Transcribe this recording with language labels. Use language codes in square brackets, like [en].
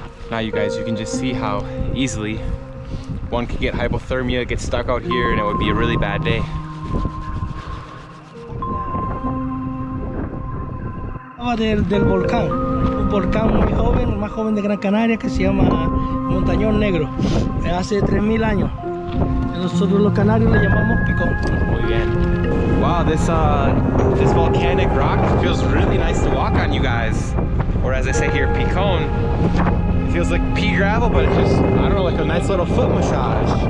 [en] Now you guys, you can just see how easily one could get hypothermia, get stuck out here, and it would be a really bad day. [es] Del volcán, un volcán muy joven, el más joven de Gran Canaria, que se llama Montañón Negro, hace 3000 años. Nosotros los canarios le llamamos picón. Muy bien. [en] Wow, this volcanic rock feels really nice to walk on, you guys. Or as I say here, picón. It feels like pea gravel, but it's just, I don't know, like a nice little foot massage.